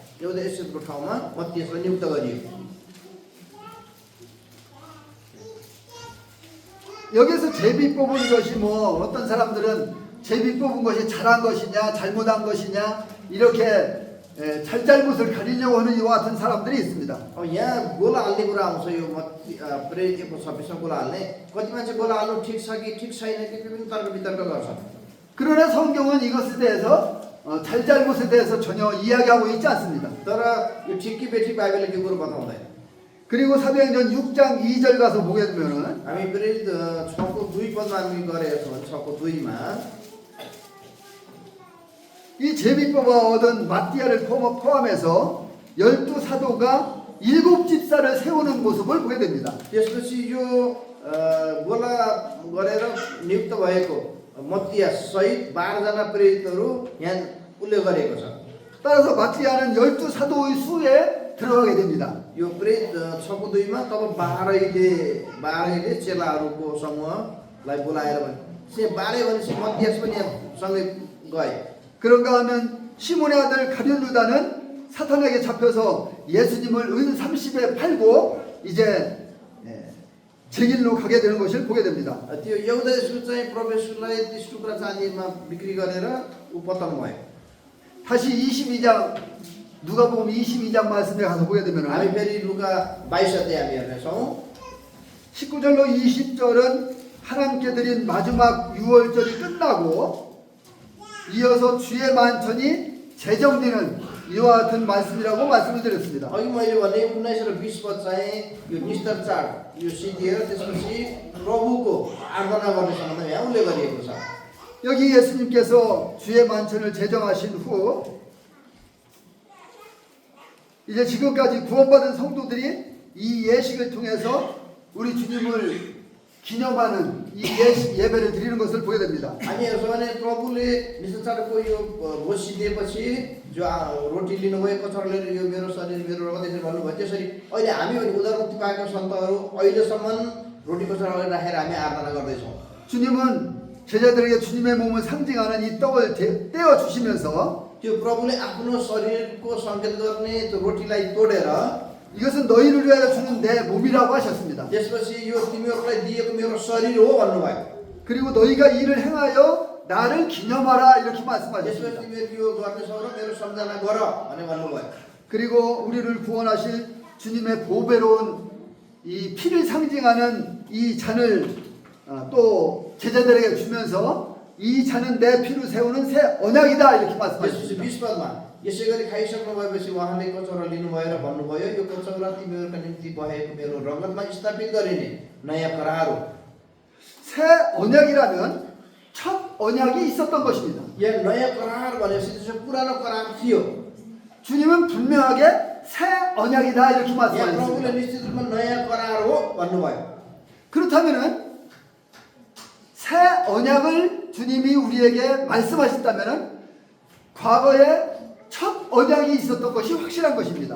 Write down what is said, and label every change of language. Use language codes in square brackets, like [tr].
[ne] एउटा यसको ठाउँमा मत्तियासलाई नियुक्त गरियो। [ko] 여기서 제비 뽑은 것이 뭐 어떤 사람들은 제비 뽑은 것이 잘한 것이냐 잘못한 것이냐 이렇게 잘잘못을 가리려고 하는 이와 같은 사람들이 있습니다. [ne] यहाँ गोला हाल्ने कुरा आउँछ यो प्रेरित 1को 26 मा गोला हाल्ने। कति मान्छे गोला हाल्नु ठिक छ कि ठिक छैन कि विभिन्न तर्क वितर्क गर्छन्। [ko] 그러나 성경은 이것에 대해서 잘잘못에 대해서 전혀 이야기하고 있지 않습니다. [ne] तर यो ठिक कि बेठिक बाइबलले त्यो कुरो बताउँदैन। [ko] 그리고 사도행전 6장 2절 가서 보게 되면은 [ne] हामी प्रेरित 6को 2 पदमा हामी गएर हेर्छौँ भने 6को 2मा 이 [ko] 이 제비 뽑아 얻은 마띠아를 포함해서 12사도가 일곱 집사를 세우는 모습을 보게 됩니다. [ne] त्यसपछि यो गोला गरेर नियुक्त भएको मत्तियास सहित 12जना प्रेरितहरू यहाँ उल्लेख गरेको छ। [ko] 따라서 마티아는 12사도의 수에 들어가게 됩니다. [ne] यो प्रेरित 6:2मा तब 12ले चेलाहरूको समूहलाई बोलाएर भने 12 भनेपछि मत्तियास पनि यहाँ सँगै गए। [ko] 그런가 하면 시몬의 아들 가룟유다는 사탄에게 잡혀서 예수님을 은 30에 팔고 이제 제 길로 가게 되는 것을 보게 됩니다. [ne] त्यो यहुदा यसको चाहिँ प्रवेशलाई 30 टुक्रा चाँदीमा बिक्री गरेर ऊ पतन भयो। [ko] 다시 22장 누가복음 22장 말씀에 가서 보게 되면 [ne] हामी फेरि लुका 22 अध्याय हामी हेर्नेछौँ। [ko] 19절로 20절은 하나님께 드린 마지막 유월절이 끝나고 이어서 주의 만천이 제정되는 이와 같은 말씀이라고 말씀을 드렸습니다. [ne] अघि मैले भने 19 र 20 पद चाहिँ यो निस्तर चाड यो सिद्धिएर त्यसपछि प्रभुको आराधना गर्ने सम्बन्धमा यहाँ उल्लेख गरिएको छ। [ko] 여기 예수님께서 주의 만천을 제정하신 후 이제 지금까지 구원받은 성도들이 이 예식을 통해서 우리 주님을 기념하는 이 예배를 드리는 것을 보게 됩니다. [ne] हामी हेर्छौँ भने प्रभुले निस्तर चाडको यो भोज सिद्धिएपछि जो रोटी लिनुभयो कचौरा लिएर यो मेरो शरीर मेरो रगत यसरी भन्नुभयो। त्यसरी अहिले हामी पनि उदारमुक्ति पाएका सन्तहरू अहिलेसम्म रोटी कचौरा राखेर हामी आराधना गर्दैछौँ। [ko] 주님은 제자들에게 주님의 몸을 상징하는 이 떡을 떼어 주시면서 [ne] त्यो प्रभुले आफ्नो शरीरको सङ्केत गर्ने त्यो रोटीलाई तोडेर [ko] 이것은 너희를 위하여 주는 내 몸이라고 하셨습니다. [ne] त्यसपछि यो तिमीहरूलाई दिएको मेरो शरीर हो भन्नुभयो। [ko] 그리고 너희가 이를 행하여 나를 기념하라 이렇게 [ne] त्यसपछि [ko] 말씀하셨습니다. [ne] तिमीहरू यो गर्नेछौ र मेरो सम्झना गर भने भन्नुभयो। [ko] 그리고 우리를 구원하실 주님의 보배로운 이 피를 상징하는 이 잔을 또 제자들에게 주면서 이 잔은 내 피로 세우는 새 언약이다 이렇게 [ne] त्यसपछि [ko] 말씀하셨습니다. [ne] 20 पदमा यसै गरी खाइसक्नु भएपछि उहाँले कचौरा लिनुभयो र भन्नुभयो यो कचौरा तिमीहरूका निम्ति बहेको मेरो रगतमा स्थापित गरिने नयाँ करार हो। [ko] 새 언약이라면 첫 언약이 있었던 것입니다. [ne] यहाँ नयाँ करार भनेपछि त्यसो पुरानो करार थियो। [ko] 주님은 분명하게 새 언약이다 이렇게 [ne] यहाँ प्रभुले [ko] 말씀하셨습니다. [ne] निश्चित रूपमा नयाँ करार हो भन्नुभयो। [ko] 그렇다면은 새 언약을 주님이 우리에게 말씀하셨다면은 과거에 첫 언약이 있었던 것이 확실한 것입니다.